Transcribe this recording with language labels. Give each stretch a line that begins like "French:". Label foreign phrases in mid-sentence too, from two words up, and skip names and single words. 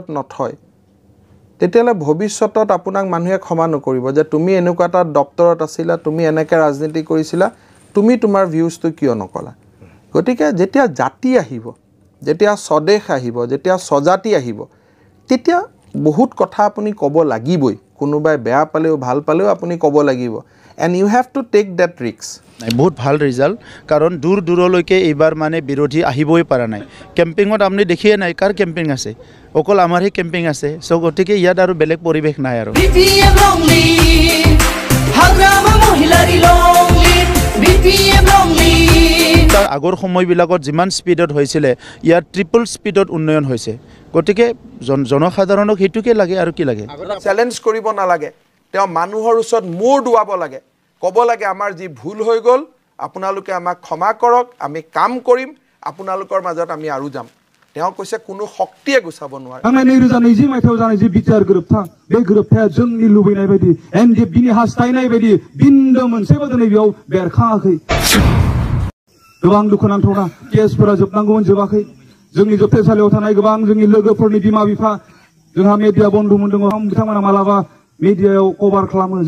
Assamese: নথয় তেতিয়ালে ভৱিষ্যতত আপোনাক মানুহে ক্ষমা নকৰিব যে তুমি এনেকুৱা এটা দপ্তৰত আছিলা তুমি এনেকৈ ৰাজনীতি কৰিছিলা তুমি তোমাৰ ভিউজটো কিয় নকলা গতিকে যেতিয়া জাতি আহিব যেতিয়া স্বদেশ আহিব যেতিয়া স্বজাতি আহিব তেতিয়া বহুত কথা আপুনি ক'ব লাগিবই কোনোবাই বেয়া পালেও ভাল পালেও আপুনি ক'ব লাগিব
English: and you have to take that risk
Assamese: বহুত ভাল ৰিজাল্ট কাৰণ দূৰ দূৰলৈকে এইবাৰ মানে বিৰোধী আহিবই পৰা নাই কেম্পিঙত আপুনি দেখিয়ে নাই কাৰ কেম্পিং আছে অকল আমাৰহে কেম্পিং আছে সো গতিকে ইয়াত আৰু বেলেগ পৰিৱেশ নাই আৰু তাৰ আগৰ সময়বিলাকত যিমান স্পীডত হৈছিলে ইয়াত ট্ৰিপল স্পীডত উন্নয়ন হৈছে গতিকে জনসাধাৰণক সেইটোকে লাগে আৰু কি লাগে চ্যালেঞ্জ কৰিব নালাগে তেওঁ মানুহৰ ওচৰত মূৰ দুৱাব লাগে ক'ব লাগে আমাৰ যি ভুল হৈ গ'ল আপোনালোকে আমাক ক্ষমা কৰক আমি কাম কৰিম আপোনালোকৰ মাজত আমি আৰু যাম তেওঁ কৈছে কোনো শক্তিয়ে গুছাব নোৱাৰে
Bodo: आंना 2020 मायथाइयाव जानाय जि बिटिआर गोरोबथा बे गोरोबथाया जोंनि लुबैनाय बायदि एनडिएफ बिनि हास्थायनाय बायदि बिन्दो मोनसेबो दिनै बेयाव बेरखाङाखै गोबां दुखुनांथावना केसफोरा जोबनांगौमोन जोबाखै जोंनि जोबथेसालियाव थानाय गोबां जोंनि लोगोफोरनि बिमा बिफा जोंहा मिडिया बन्धुमोन दङ बिथांमोना मालाबा मिडियायाव कभार खालामो जों